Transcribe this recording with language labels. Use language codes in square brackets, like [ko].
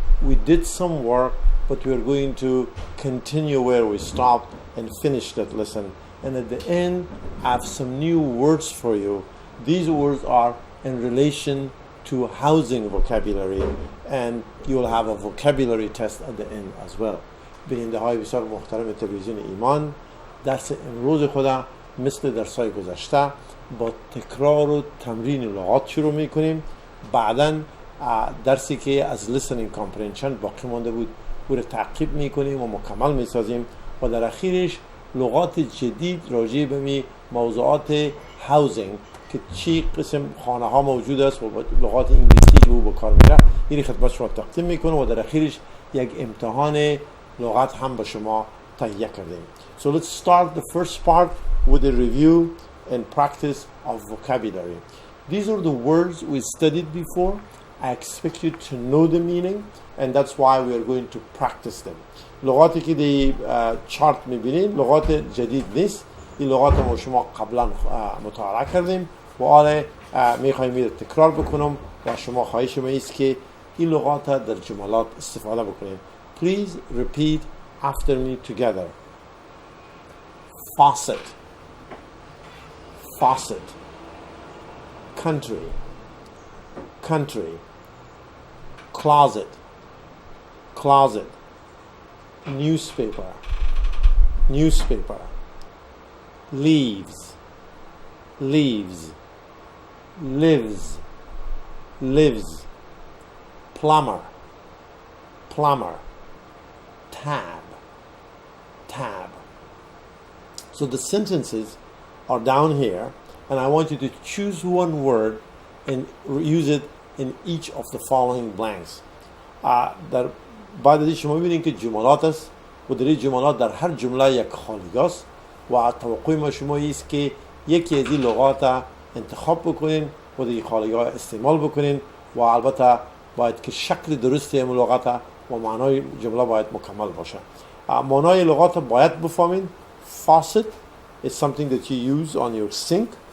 [en] We did some work, but we are going to continue where we stopped and finish that lesson. And at the end, I have some new words for you. These words are in relation to housing vocabulary, and you will have a vocabulary test at the end as well. [fa] بیننده های بسیار محترم تلویزیون ایمان، درس امروز خودم مثل درس‌های گذشته با تکرار و تمرین لغات شروع میکنیم. بعداً درسی که از [en] listening comprehension [fa] باقی مانده بود او رو تعقیب میکنیم و مکمل میسازیم و در اخیرش لغات جدید راجع به موضوعات housing که چی قسم خانه ها موجود است و لغات انگلیسی که او به کار میره این خدمت شما تقدیم میکنه و در اخیرش یک امتحان لغات هم به شما تهیه کردیم. [en] So let's start the first part with a review and practice of vocabulary. These are the words we studied before. I expect you to know the meaning, and that's why we are going to practice them. [fa] لغاتی که دی چارت میبینید لغات جدید نیست. این لغات ما شما قبلا مطالعه کردیم و آره میخوایم این تکرار بکنم و شما خواهش من است که این لغات در جملات استفاده بکنید. [en] Please repeat after me together. Faucet, faucet. Country, country. Closet, closet. Newspaper, newspaper. Leaves, leaves. Lives, lives. Plumber, plumber. Tab, tab. So the sentences are down here, and I want you to choose one word and use it in each of the following blanks. [fa] در بعد از شما می‌بینید که جملات است و در این جملات در هر جمله یک خالی است و توقع ما شما است که یکی از این لغات انتخاب بکنین و در خالی‌ها استعمال بکنین و البته باید که شکل درستی این لغات و معنای جمله باید مکمل باشه. معنای لغات باید بفهمین. [en] Faucet is something that you use on your sink.